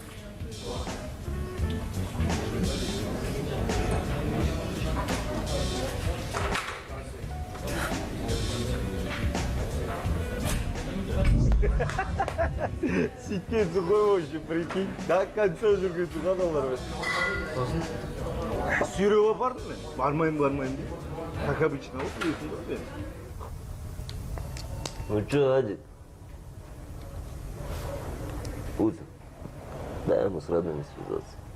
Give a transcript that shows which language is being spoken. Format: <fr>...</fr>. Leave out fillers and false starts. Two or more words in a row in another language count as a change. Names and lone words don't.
<kk>Сиккенсің ғой</kk> <ru>вообще, прикинь. До конца</ru> <kk>жүргенсің адамдар мен. Сүйреп апардым мен. Бармайым деп.</kk> <ru>Как обычно, вот</ru> <kk>білесің ғой мен.</kk> <ru>Ну чё, Адик? Узел, дай ему с родными связаться.</ru>